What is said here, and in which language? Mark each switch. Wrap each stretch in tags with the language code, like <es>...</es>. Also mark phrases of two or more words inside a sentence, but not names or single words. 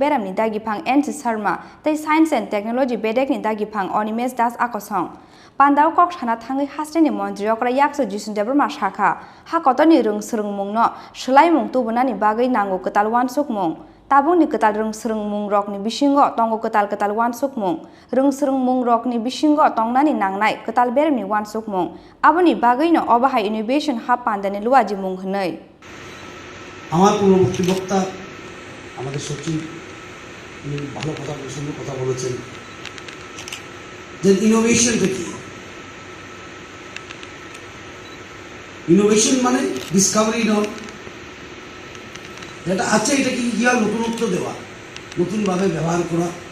<trp>beramni dagipang NC Sharma Tay</trp> <en>Science and Technology</en> <trp>Bedekni dagipang Onimes Das Akosong Panda kok sana thangai Hasteni Montri Okra Yaksoji Sundeverma shakha hakotoni rung srung mung no shlai mung tubunani bagai nango ketal wansuk mung tabung ni ketal rung srung mung rok ni bisingo tongo ketal wansuk mung rung srung mung rok ni bisingo tongnani nangnai ketal beremni wansuk mung aboni bagai no obahai Innovation Hub Panda ni luaji mung hnai</trp> <bn>আমার পূর্ববর্তী বক্তা আমাদের সচিব ভালো সুন্দর কথা বলেছেন যে ইনোভেশনটা কি ইনোভেশন মানে ডিসকভারি নয় যেটা আছে এটাকে গিয়ে নতুনত্ব দেওয়া নতুনভাবে ব্যবহার করা</bn>